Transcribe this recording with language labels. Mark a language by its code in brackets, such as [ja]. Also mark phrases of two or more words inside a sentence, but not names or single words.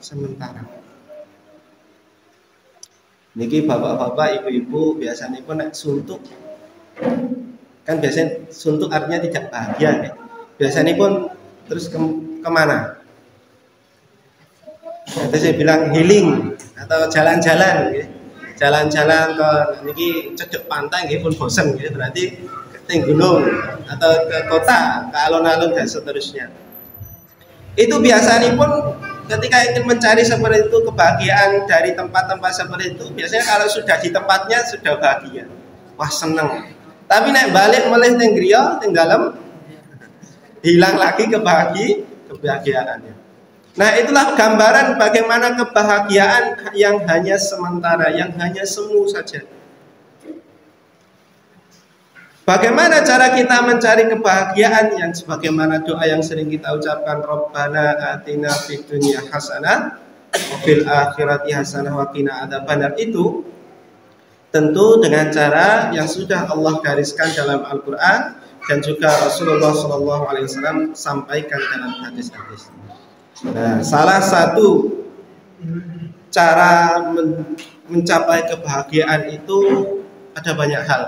[id] Niki bapak-bapak, ibu-ibu biasanya pun suntuk. Kan biasanya suntuk artinya tidak bahagia ya. Biasanya pun terus kemana? Nanti saya bilang healing atau jalan-jalan ya. Jalan-jalan ke niki cedek pantai nggih pun bosan gitu, berarti ke gunung atau ke kota, ke alun-alun dan seterusnya. Itu biasanya pun ketika ingin mencari seperti itu kebahagiaan dari tempat-tempat seperti itu, biasanya kalau sudah di tempatnya sudah bahagia, wah seneng. [jv] Tapi nek balik melih teng griya teng dalem [id] hilang lagi kebahagiaannya. Nah, itulah gambaran bagaimana kebahagiaan yang hanya sementara, yang hanya semu saja. Bagaimana cara kita mencari kebahagiaan? Yang sebagaimana doa yang sering kita ucapkan, [ar] ربنا آتنا في الدنيا حسنة وفي الآخرة حسنة وقنا عذاب النار, [id] itu tentu dengan cara yang sudah Allah gariskan dalam Al-Qur'an dan juga Rasulullah SAW sampaikan dalam hadis-hadis. Nah, salah satu cara mencapai kebahagiaan itu ada banyak hal.